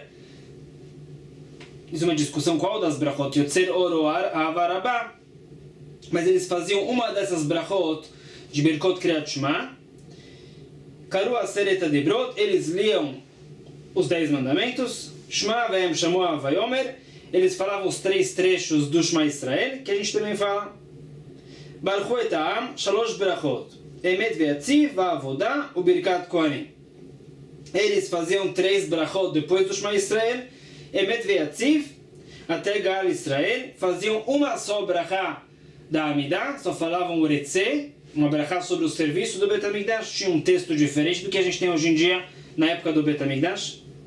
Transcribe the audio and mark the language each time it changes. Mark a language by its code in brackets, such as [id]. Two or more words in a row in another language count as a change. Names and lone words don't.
[pt] Isso é uma discussão qual das Brachot, [he] יוצר אור [pt] ou [he] אהבה רבה, [pt] mas eles faziam uma dessas Brachot de [he] ברכות קריאת שמע. קראו עשרת הדברות, [pt] eles liam os 10 mandamentos. [he] שמע ואם שמוע ויאמר, [pt] eles falavam os 3 trechos do Shema Israel, que a gente também fala. [he] ברכו את העם, שלוש ברכות, אמת ויציב, ועבודה, וברכת כהנים. [pt] Eles faziam 3 brachot depois do Shema Israel, [he] אמת ויציב, [pt] até Gal Israel, faziam uma só brachá da Amidah, só falavam o Retzeh, uma brachá sobre o serviço do Bet HaMikdash. Tinha um texto diferente do que a gente tem hoje em dia na época do Bet HaMikdash.